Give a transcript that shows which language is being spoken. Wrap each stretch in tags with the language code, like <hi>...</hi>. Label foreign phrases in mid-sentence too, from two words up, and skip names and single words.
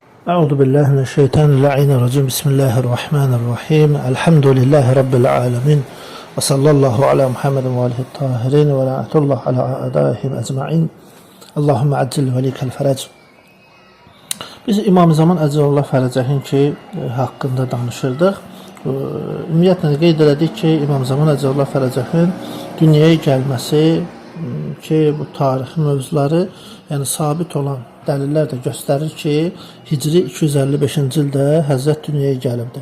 <ar>أعوذ بالله من الشيطان الرجيم. بسم الله الرحمن الرحيم. الحمد لله رب العالمين. وصلى الله على محمد وآله الطاهرين ولعنة الله على أعدائهم أجمعين. اللهم عجل لوليك الفرج.</ar> <az>Biz İmam Zaman</az> <ar>عجل الله فرجه</ar> <az>ki haqqında danışırdıq. Ümumiyyətlə qeyd elədik ki, İmam Zaman</az> <ar>عجل الله فرجه</ar> <az>dünyaya gəlməsi ki, bu tarixi mövzuları, yəni sabit olan dəlillər də göstərir ki, Hicri 255-ci ildə Həzrət dünyaya gəlibdir.</az>